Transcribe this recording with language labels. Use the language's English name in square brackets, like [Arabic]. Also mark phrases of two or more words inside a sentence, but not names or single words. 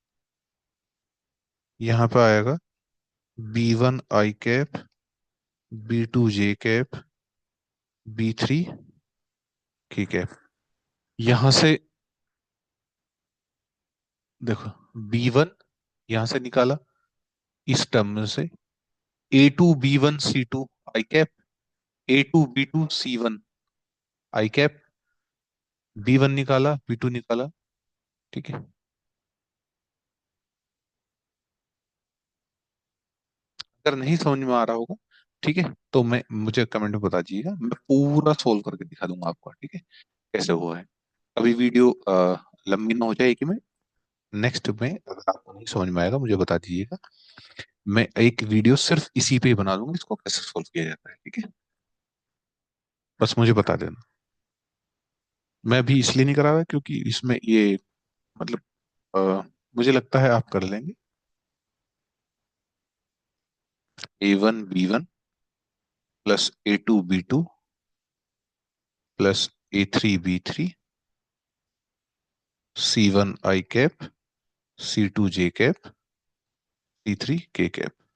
[Hindi] यहाँ पे आएगा B1 I कैप B2 J कैप B3 कैप। यहां से देखो, B1 यहां से निकाला इस टर्म में से, A2 B1 C2 I कैप A2 B2 C1 I कैप, B1 निकाला B2 निकाला। ठीक है। अगर नहीं समझ में आ रहा होगा, ठीक है, तो मैं मुझे कमेंट में बता दीजिएगा, मैं पूरा सोल्व करके दिखा दूंगा आपको। ठीक है, कैसे हुआ है। अभी वीडियो लंबी ना हो जाए कि मैं नेक्स्ट में, अगर आपको नहीं समझ में आएगा मुझे बता दीजिएगा, मैं एक वीडियो सिर्फ इसी पे ही बना दूंगा, इसको कैसे सोल्व किया जाता है। ठीक है, बस मुझे बता देना। मैं अभी इसलिए नहीं करा रहा क्योंकि इसमें ये, मतलब मुझे लगता है आप कर लेंगे। A1 B1 प्लस A2 B2 प्लस A3 B3 C1 I कैप C2 J कैप C3 K कैप।